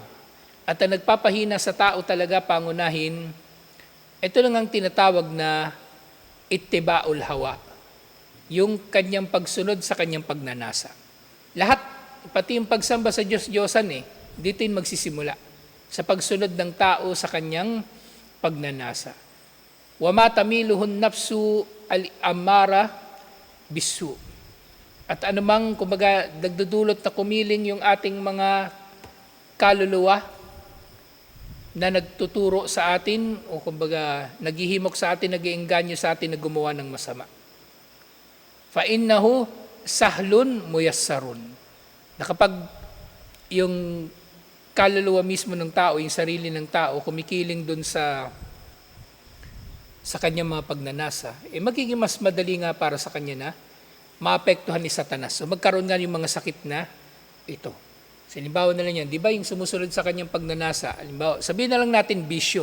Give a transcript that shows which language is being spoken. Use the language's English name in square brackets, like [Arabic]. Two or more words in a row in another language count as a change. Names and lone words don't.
[Filipino] At ang nagpapahina sa tao talaga pangunahin, ito lang ang tinatawag na [Arabic] اتباع الهوى, [Filipino] yung kanyang pagsunod sa kanyang pagnanasa. Lahat pati yung pagsamba sa Diyos-Diyosan dito yung magsisimula. Sa pagsunod ng tao sa kanyang pagnanasa. [Arabic] وما تميلهن النفس الأمارة بسوء. [Filipino] At anumang, kumbaga, nagdudulot na kumiling yung ating mga kaluluwa na nagtuturo sa atin o kumbaga naghihimok sa atin, nag-iengganyo sa atin na gumawa ng masama. [Arabic] فإنه سهل ميسر. [Filipino] Na kapag yung kaluluwa mismo ng tao, yung sarili ng tao, kumikiling dun sa kanyang mga pagnanasa, magiging mas madali nga para sa kanya na maapektuhan ni Satanas. So magkaroon nga yung mga sakit na ito. So, halimbawa na lang yan, di ba yung sumusunod sa kanyang pagnanasa, halimbawa, sabihin na lang natin bisyo.